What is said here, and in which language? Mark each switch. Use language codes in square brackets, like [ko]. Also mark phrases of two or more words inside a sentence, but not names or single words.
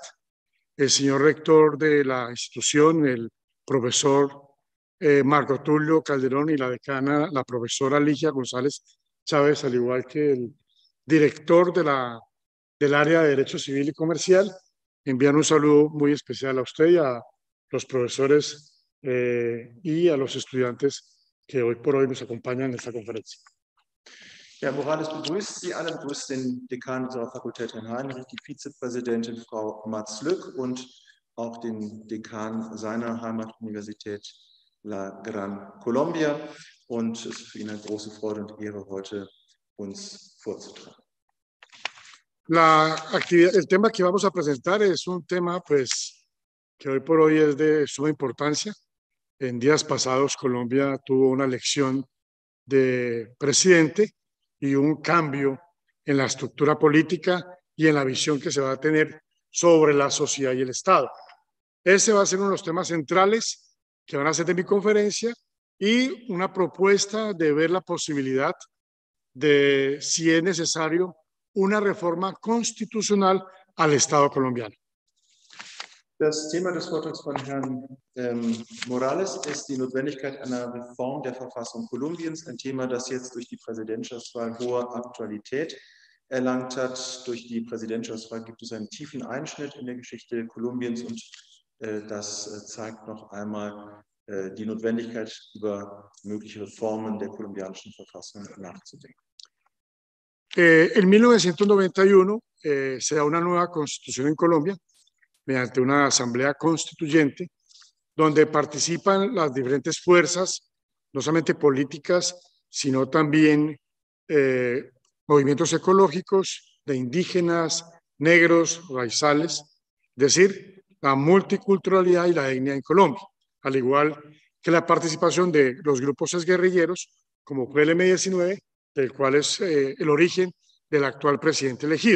[es] El señor rector de la institución, el profesor Marco Tulio Calderón, y la decana, la profesora Ligia González Chávez, al igual que el director del área de Derecho Civil y Comercial, envían un saludo muy especial a usted y a los profesores y a los estudiantes que hoy por hoy nos acompañan en esta conferencia. [de] Herr Morales begrüßt Sie alle, begrüßt den Dekan unserer Fakultät, Herrn Heinrich, die Vizepräsidentin, Frau Matz-Lück, und auch den Dekan seiner Heimatuniversität La Gran Colombia. Und es ist für ihn eine große Freude und Ehre, heute uns vorzutragen. [es] El tema que vamos a presentar es un tema que hoy por hoy es de suma importancia. En días pasados Colombia tuvo una elección de presidente y un cambio en la estructura política y en la visión que se va a tener sobre la sociedad y el Estado. Ese va a ser uno de los temas centrales que van a ser de mi conferencia, y una propuesta de ver la posibilidad de si es necesario una reforma constitucional al Estado colombiano. [de] Das Thema des Vortrags von Herrn Morales ist die Notwendigkeit einer Reform der Verfassung Kolumbiens, ein Thema, das jetzt durch die Präsidentschaftswahl hohe Aktualität erlangt hat. Durch die Präsidentschaftswahl gibt es einen tiefen Einschnitt in der Geschichte Kolumbiens, und das zeigt noch einmal die Notwendigkeit, über mögliche Reformen der kolumbianischen Verfassung nachzudenken. [es] En 1991 se da una nueva constitución en Colombia mediante una asamblea constituyente donde participan las diferentes fuerzas, no solamente políticas, sino también movimientos ecológicos de indígenas, negros, raizales, decir, la multiculturalidad y la dignidad en Colombia, al igual que la participación de los grupos exguerrilleros, como fue el M-19, del cual es el origen del actual presidente elegido.